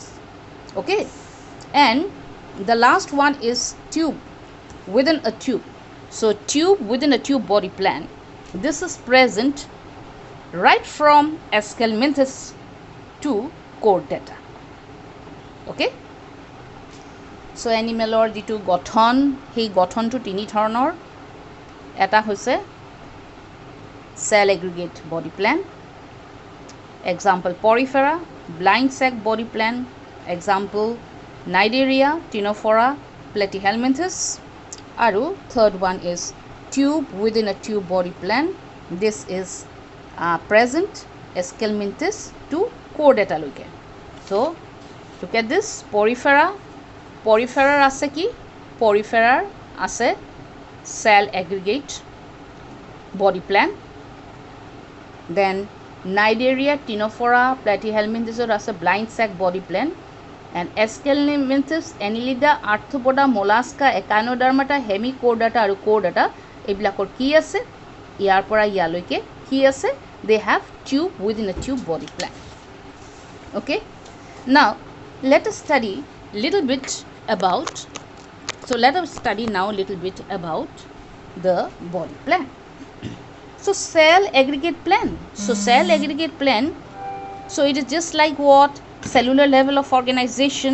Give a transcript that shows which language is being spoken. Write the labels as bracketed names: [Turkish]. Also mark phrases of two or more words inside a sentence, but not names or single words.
[English] Okay, and the last one is tube within a tube. So tube within a tube body plan, this is present right from Aschelminthes to Chordata. Okay, so [Assamese] এনিমেলৰ যিটো গঠন সেই গঠন তো তিনি ধৰণৰ এটা হৈছে [English] cell aggregate body plan, example Porifera, blind sac body plan, example Cnidaria, Ctenophora, Platyhelminthes. Aru third one is tube within a tube body plan. This is present Aschelminthes to Chordata loke. So look at this Porifera. Porifera [Assamese] আছে কি? [English] Porifera ase cell aggregate body plan. Then Cnidaria, Ctenophora, Platyhelminthes ase blind sac body plan. And Aschelminthes, Annelida, Arthropoda, Mollusca, Echinodermata, Hemichordata aru Chordata [Assamese] এইবিলাকৰ কি আছে ইয়াৰ পৰা ইয়ালৈকে কি আছে [English] they have tube within a tube body plan. Okay, now let us study little bit about the body plan. So cell aggregate plan, so it is just like what cellular level of organization.